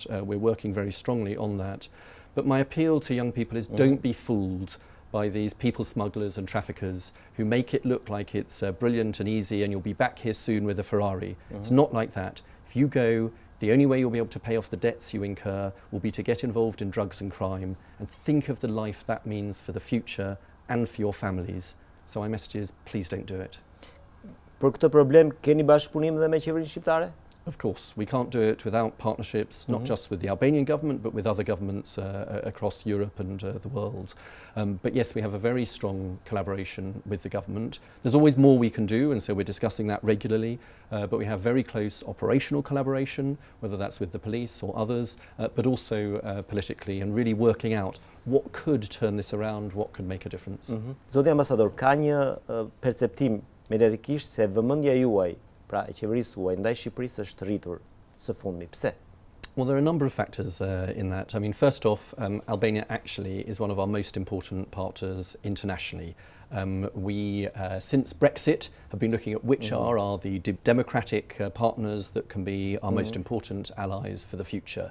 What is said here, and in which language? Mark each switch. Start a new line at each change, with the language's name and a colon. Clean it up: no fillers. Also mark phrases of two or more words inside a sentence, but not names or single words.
English: We're working very strongly on that. But my appeal to young people is don't be fooled by these people smugglers and traffickers who make it look like it's brilliant and easy and you'll be back here soon with a Ferrari. It's not like that. If you go, the only way you'll be able to pay off the debts you incur will be to get involved in drugs and crime, and think of the life that means for the future and for your families. So my message is, please don't do it.
Albanian: Për këtë problem keni bashkëpunim dhe me qeverinë shqiptare?
English: Of course, we can't do it without partnerships, not just with the Albanian government, but with other governments across Europe and the world. But yes, we have a very strong collaboration with the government. There's always more we can do, and so we're discussing that regularly. But we have very close operational collaboration, whether that's with the police or others, but also politically, and really working out what could turn this around, what could make a difference.
Albanian: Zoti ambasador, ka një perceptim mediatikisht se vëmendja juaj, pra e qeverisë huaj, ndaj Shqipërisë është rritur së fundmi. Pse?
English: Well, there are a number of factors in that. I mean, first off, Albania actually is one of our most important partners internationally. We, since Brexit, have been looking at which are the democratic partners that can be our most important allies for the future.